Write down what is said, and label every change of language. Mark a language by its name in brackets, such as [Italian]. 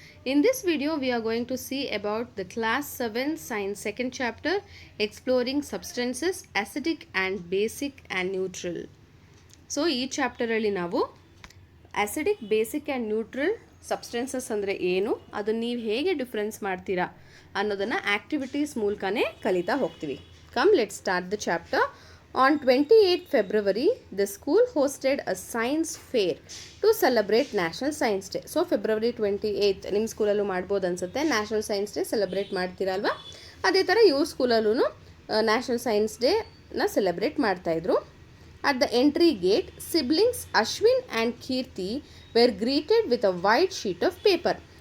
[English] In this video we are going to see about the class 7 science second chapter exploring substances acidic and basic and neutral. [Kannada] So ಈ chapter ಅಲ್ಲಿ ನಾವು [English] acidic, basic and neutral substances [Kannada] ಅಂದರೆ ಏನು, ಅದನ್ನು ನೀವು ಹೇಗೆ difference ಮಾಡ್ತೀರಾ ಅನ್ನೋದನ್ನು ಆಕ್ಟಿವಿಟೀಸ್ ಮೂಲಕನೇ ಕಲಿತಾ ಹೋಗ್ತೀವಿ. [English] Come, let's start the chapter. On 28th February, the school hosted a science fair to celebrate National Science Day. [Kannada] So, February 28th, ನಿಮ್ಮ ಸ್ಕೂಲಲ್ಲೂ ಮಾಡ್ಬೋದು ಅನ್ಸುತ್ತೆ, ನ್ಯಾಷನಲ್ ಸೈನ್ಸ್ ಡೇ ಸೆಲೆಬ್ರೇಟ್ ಮಾಡ್ತೀರಲ್ವಾ. ಅದೇ ಥರ ಇವ್ರ ಸ್ಕೂಲಲ್ಲೂ ನ್ಯಾಷನಲ್ ಸೈನ್ಸ್ ಡೇನ ಸೆಲೆಬ್ರೇಟ್ ಮಾಡ್ತಾಯಿದ್ರು. [English] At the entry gate, siblings Ashwin and Kirti were greeted with a white sheet of paper.